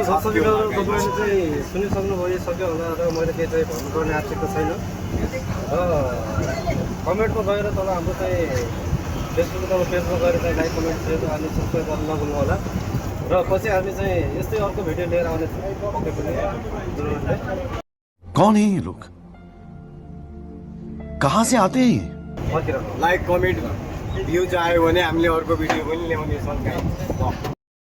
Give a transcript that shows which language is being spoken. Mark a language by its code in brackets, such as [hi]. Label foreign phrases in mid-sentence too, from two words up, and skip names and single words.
[ne] दर्शकहरू तपाईँले चाहिँ सुनिसक्नुभयो सक्यो होला र मैले केही चाहिँ भन्नुपर्ने आवश्यकता छैन र कमेन्टमा गएर तल हाम्रो चाहिँ फेसबुक तल पेजमा गएर चाहिँ लाइक कमेन्ट सेयर अनि सब्सक्राइब गर्न नभुल्नु होला र पछि हामी चाहिँ यस्तै अर्को भिडियो लिएर आउने छौँ पक्कै पनि जरुर नै [hi] कौन है ये लोग कहाँ से आते हैं ये? [ne] फर्किएर लाइक कमेन्ट भ्युज आयो भने हामीले अर्को भिडियो पनि ल्याउने छौँ